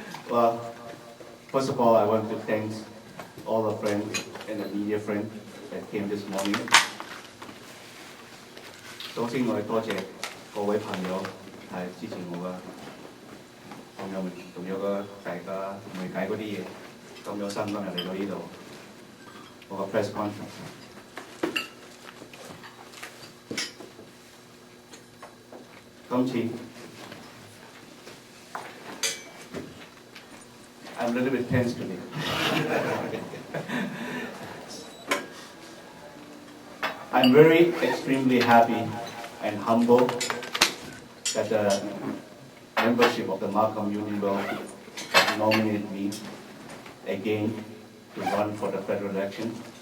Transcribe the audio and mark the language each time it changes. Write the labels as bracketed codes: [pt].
[en] Well, first of all, I want to thank all the friends and the media friends that came this morning. [yue] 首先，我哋多謝各位朋友係支持我嘅，仲有大家媒體嗰啲嘢咁有心今日嚟到呢度，我個 [en] press conference。 [yue] 今次 [en] I'm a little bit tense today. I'm very extremely happy and humble that the membership of the Markham Union will have nominated me again to run for the federal election.